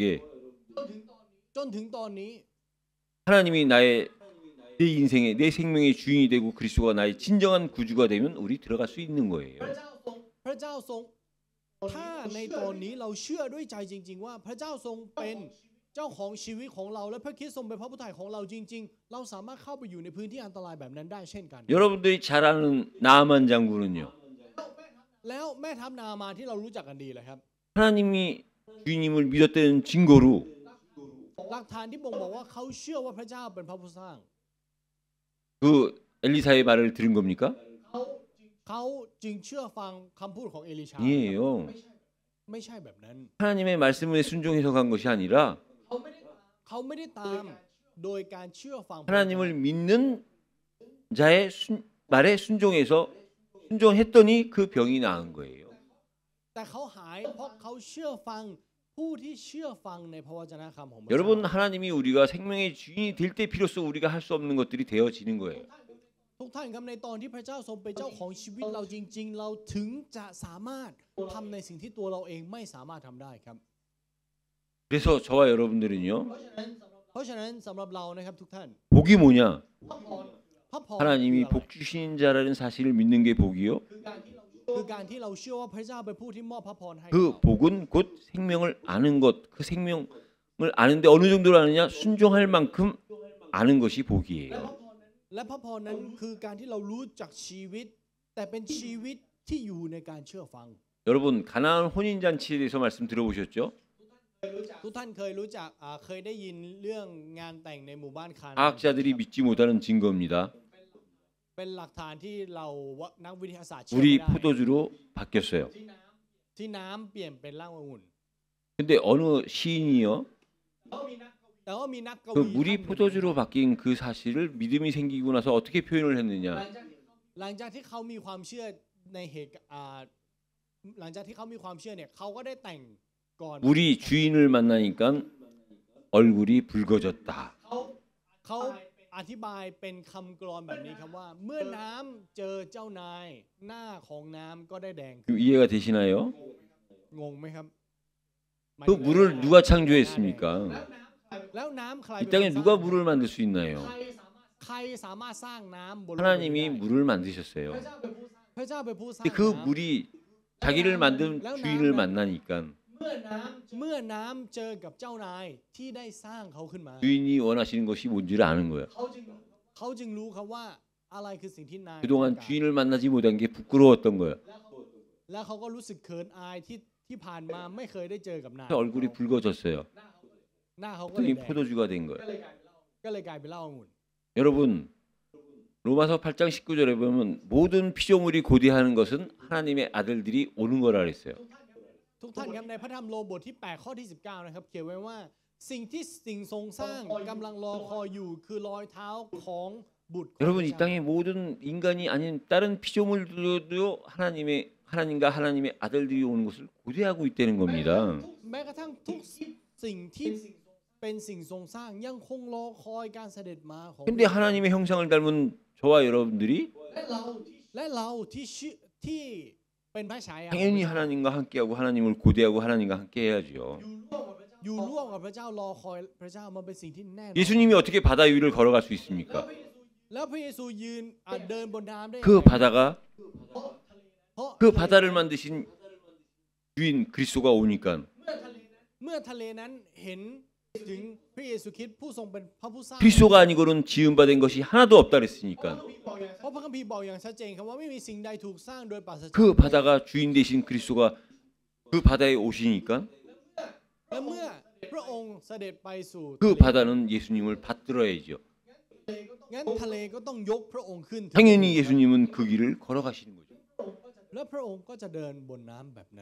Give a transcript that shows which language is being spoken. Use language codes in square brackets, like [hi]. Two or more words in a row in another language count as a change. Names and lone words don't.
[th] จนถึงตอนนี้ [ko] 하나님이 내 인생의 내 생명의 주인이 되고 그리스도가 나의 진정한 구주가 되면 우리 들어갈 수 있는 거예요. [th] พระเจ้าทรงถ้าในตอนนี้เราเชื่อด้วยใจจริงๆว่าพระเจ้าทรงเป็นเจ้าของชีวิตของเราและพระคริสต์ทรงเป็นพระผู้ไถ่ของเราจริงๆ เราสามารถเข้าไปอยู่ในพื้นที่อันตรายแบบนั้นได้เช่นกัน [ko] 여러분들이 잘 아는 나아만 장군은요. [th] แล้วแม่ทัพนามาที่เรารู้จักกันดีเลยครับ [ko] 하나님이 주님을 믿었다는 증거로 [th] หลักฐานที่บ่งบอกว่าเขาเชื่อว่าพระเจ้าเป็นพระผู้สร้าง [ko] 그 엘리사의 말을 들은 겁니까? [th] เขาจึงเชื่อฟังคำพูดของเอลิชา [ko] 아니에요. [th] ไม่ใช่แบบนั้น [ko] 하나님의 말씀에 순종해서 간 것이 아니라 [th] เขาไม่ได้ตามโดยการเชื่อฟัง [ko] 하나님을 믿는 자의 말에 순종했더니 그 병이 나은 거예요. [th] แต่เขาหายเพราะเขาเชื่อฟังผู้ที่เชื่อฟังในพระวจนะคำของพระเจ้า [ko] 여러분 하나님이 우리가 생명의 주인이 될 때 비로소 우리가 할 수 없는 것들이 되어지는 거예요. [th] ทุกท่านครับในตอนที่พระเจ้าทรงเป็นเจ้าของชีวิตเราจริงๆ เราถึงจะสามารถทำในสิ่งที่ตัวเราเองไม่สามารถทำได้ครับ [ko] 그래서 저와 여러분들은요. [th] เพราะฉะนั้นสำหรับเรานะครับทุกท่าน [ko] 복이 뭐냐? [th] พระพร [ko] 하나님이 복 주시는 자라는 사실을 믿는 게 복이요. [th] คือการที่เราเชื่อว่าพระเจ้าเป็นผู้ที่มอบพระพรให้ [ko] 그 복은 곧 생명을 아는 것. 그 생명을 아는데 어느 정도로 아느냐? 순종할 만큼 아는 것이 복이에요. [th] และพระพรนั้นคือการที่เรารู้จักชีวิต แต่เป็นชีวิตที่อยู่ในการเชื่อฟัง [ko] 여러분 가나안 혼인 잔치에 대해서 말씀 들어보셨죠? [th] ทุกท่านเคยรู้จักเคยได้ยินเรื่องงานแต่งในหมู่บ้านคานา [ko] 과학자들이 믿지 못하는 증거입니다. [th] เป็นหลักฐานที่เรานักวิทยาศาสตร์เชื่อ [ko] 물이 [th] ไม่ได้ [ko] 포도주로 바뀌었어요. [th] ที่น้ำเปลี่ยนเป็นเหล้าองุ่น [ko] 근데 어느 시인이요? [th] แต่ว่ามีนักก [ko] 그 [th] วี [ko] 물이 포도주로 바뀐 그 사실을 믿음이 생기고 나서 어떻게 표현을 했느냐? [th] หลังจากที่เขามีความเชื่อในเหตุหลังจากที่เขามีความเชื่อเนี่ยเขาก็ได้แต่งก่อน [ko] 우리 주인을 만나니까 얼굴이 붉어졌다. [th] เขาออธิบายเป็นคำกลอนแบบนี้ครับว่าเมื่อน้ำเจอเจ้านายหน้าของน้ำก็ได้แดงขึ้น [ko] 좀 이해가 되시나요? [th] งงไหมครับหมาย [ko] 그 [th] ถึง [ko] 물을 누가 창조했습니까? [th] แล้วน้ำใคร [ko] 이 [th] เป็นคน [ko] 땅에 [th] สร้าง [ko] 누가 물을 만들 수 있나요? [th] ใครสามารถสร้างน้ำบนโลกนี้ [ko] 하나님이 [th] ได้ [ko] 물을 만드셨어요. [th] พระเจ้าเป็นผู้สร้าง [ko] 근데 그 [th] น้ำ [ko] 물이 자기를 만든 주인을 만나니까 [th] เมื่อน้ำเจอกับเจ้านายที่ได้สร้างเขาขึ้นมา [ko] 주인이 원하시는 것이 뭔지를 아는 거예요. [th] เขาจึงรู้ครับว่าอะไรคือสิ่งที่นาย [ko] 그동안 [th] ต้องการ [ko] 주인을 만나지 못한 게 부끄러웠던 거예요. [th] แล้วเขาก็รู้สึกเขินอายที่ผ่านมาไม่เคยได้เจอกับนาย [ko] 그래서 얼굴이 붉어졌어요. [th] หน้าเขาก็เลย [ko] 그랬더니 [th] แดง [ko] 포도주가 된 거예요. [th] ก็เลยกลายเป็นเหล้าองุ่น [ko] 여러분 로마서 8장 19절에 보면 모든 피조물이 고대하는 것은 하나님의 아들들이 오는 거라 그랬어요. [th] ทุกท่านครับในพระธรรมโรมบทที่ 8 ข้อที่ 19 นะครับเขียนไว้ว่าสิ่งที่สิ่งทรงสร้างกำลังรอคอยอยู่คือรอยเท้าของบุตรของ [ko] 여러분 [th] พ [ko] 이 [th] ระเจ้า [ko] 땅의 모든 인간이 아닌 다른 피조물들도 하나님과 하나님의 아들들이 오는 것을 고대하고 있다는 겁니다. [th] แม้กระทั่งทุกสิ่งที่เป็นสิ่งทรงสร้างยังคงรอคอยการเสด็จมาของ [ko] 근데 하나님의 형상을 닮은 저와 여러분들이 [th] และเราที่เป็นพระฉายา [ko] 당연히 하나님과 함께하고 하나님을 고대하고 하나님과 함께 해야죠. [th] อยู่ร่วมกับพระเจ้ารอคอยพระเจ้ามันเป็นสิ่งที่แน่นอน [ko] 예수님이 어떻게 바다 위를 걸어갈 수 있습니까? [th] แล้วพระเยซูยืนเดินบนน้ำได้ [ko] 그 바다가 [th] เพราะ [ko] 그 바다를 만드신 주인 그리스도가 오니까 [th] เมื่อทะเลนั้นเห็นถึงพระเยซูคริสต์ผู้ทรงเป็นพระผู้สร้าง [ko] 그리스도가 아니고는 지음받은 것이 하나도 없다 그랬으니까 [th] เพราะพระคัมภีร์บอกอย่างชัดเจนครับว่าไม่มีสิ่งใดถูกสร้างโดยปราศจาก [ko] 그 바다가 주인 되신 그리스도가 그 바다에 오시니까 [th] และเมื่อพระองค์เสด็จไปสู่ [ko] 그 바다는 예수님을 받들어야죠. [th] งั้นทะเลก็ต้องยกพระองค์ขึ้น [ko] 당연히 예수님은 그 길을 걸어가시는 거죠. [th] และพระองค์ก็จะเดินบนน้ำแบบนั้น